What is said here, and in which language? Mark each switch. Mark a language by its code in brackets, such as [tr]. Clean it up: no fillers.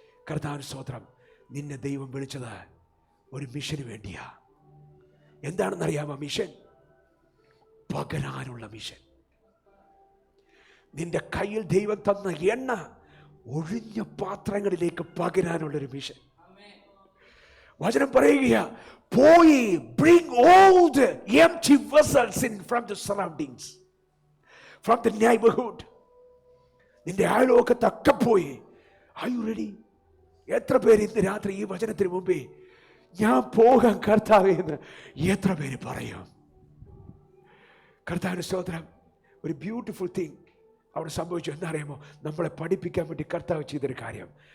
[ml] കർത്താവിന് സ്തോത്രം. നിന്നെ ദൈവം വിളിച്ചത് ഒരു മിഷന് വേണ്ടിയാ. എന്താണെന്നറിയാമോ മിഷൻ? പകരാനുള്ള മിഷൻ. നിന്റെ കയ്യിൽ ദൈവം തന്ന എണ്ണ ഒഴിഞ്ഞ പാത്രങ്ങളിലേക്ക് പകരാനുള്ളൊരു മിഷൻ. വചനം പറയുകയാ, പോയി [en] bring all the empty vessels in from the surroundings, from the neighborhood. [ml] നിന്റെ അയൽവക്കത്തൊക്കെ പോയി. [en] Are you ready? [ml] എത്ര പേര് ഇന്ന് രാത്രി ഈ വചനത്തിന് മുമ്പേ ഞാൻ പോകാൻ കർത്താവേ എന്ന് എത്ര പേര് പറയും? കർത്താവിന് സ്തോത്രം. ഒരു ബ്യൂട്ടിഫുൾ തിങ് അവിടെ സംഭവിച്ചു. എന്നറിയാമോ? നമ്മളെ പഠിപ്പിക്കാൻ വേണ്ടി കർത്താവ് ചെയ്തൊരു കാര്യം.